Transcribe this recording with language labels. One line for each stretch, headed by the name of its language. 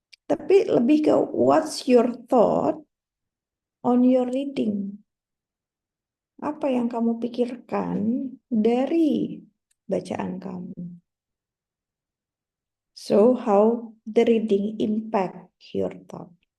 Indonesian: Tapi lebih ke
English: what's your thought on your reading?
Indonesian: Apa yang kamu pikirkan dari bacaan kamu?
English: So how the reading impact your thought?